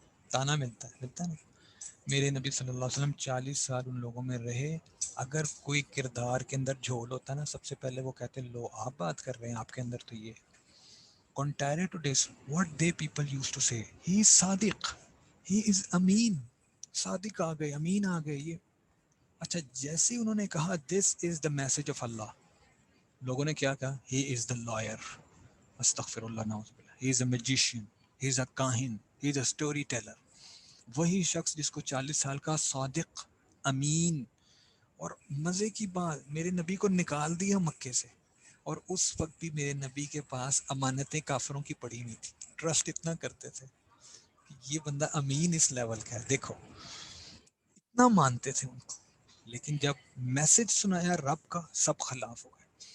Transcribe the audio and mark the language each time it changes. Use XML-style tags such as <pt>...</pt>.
<ur>تانا ملتا ہے نا. میرے نبی صلی اللہ علیہ وسلم 40 سال ان لوگوں میں رہے. اگر کوئی کردار کے اندر جھول ہوتا ہے نا, سب سے پہلے وہ کہتے ہیں لو آپ بات کر رہے ہیں, آپ کے اندر تو یہ</ur> <en>contrary to this what they people used to say, he is صادق, he is امین.</en> <ur>صادق آ گئے, امین آ گئے. یہ اچھا, جیسے انہوں نے کہا</ur> <en>this is the message of Allah,</en> <ur>لوگوں نے کیا کہا,</ur> <en>he is the lawyer,</en> <ar>استغفر اللہ, نعوذ باللہ,</ar> <en>he is a magician, he is a کاہن, he is a story teller.</en> <ur>وہی شخص جس کو 40 سال کا صادق, امین. اور مزے کی بات, میرے نبی کو نکال دیا مکے سے, اور اس وقت بھی میرے نبی کے پاس امانتیں کافروں کی پڑی ہوئی تھی. ٹرسٹ اتنا کرتے تھے کہ یہ بندہ امین اس لیول کا ہے, دیکھو اتنا مانتے تھے ان کو. لیکن جب میسج سنایا رب کا, سب خلاف ہو گئے.</ur>